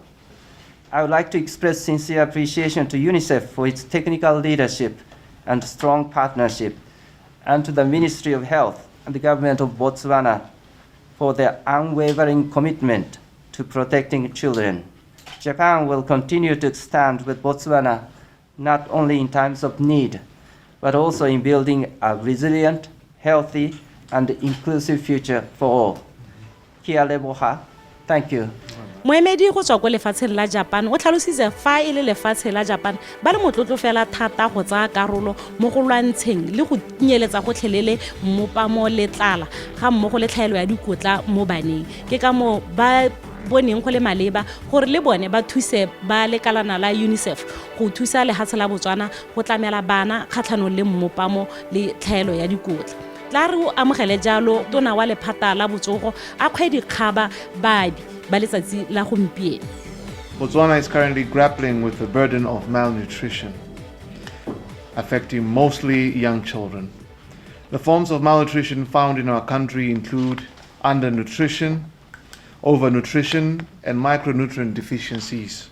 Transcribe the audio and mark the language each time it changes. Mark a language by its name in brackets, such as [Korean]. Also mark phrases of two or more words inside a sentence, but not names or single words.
[English] I would like to express sincere appreciation to UNICEF for its technical leadership and strong partnership, and to the Ministry of Health and the Government of Botswana for their unwavering commitment to protecting children. Japan will continue to stand with Botswana not only in times of need, but also in building a resilient, healthy, and inclusive future for all. 𝐔𝐍𝐈𝐓𝐇. Thank you. [Tswana] moemedi go tswa ko lefatsheng la Japan o tlhalositse fa e le lefatshe la Japan ba le motlotlo fela thata go tsaya karolo mo go lwantsheng le go nyeletsa go tlhelele mmopamo le tlala ga mmogo le tlhaelo ya dikotla mo baneng ke ka mo ba boneng go le maleba gore le bone ba thuse ba lekalana la UNICEF go thusa lehatshe la Botswana go tlamela bana kgatlhanong le mmopamo le tlhaelo ya dikotla tla re o amogele jalo tona wa lephata la botsogo a 𝐂𝐀𝐑𝐓 babi ba letsatsi la gompieno. [English] Botswana is currently grappling with the burden of malnutrition, affecting mostly young children. The forms of malnutrition found in our country include undernutrition, overnutrition, and micronutrient deficiencies.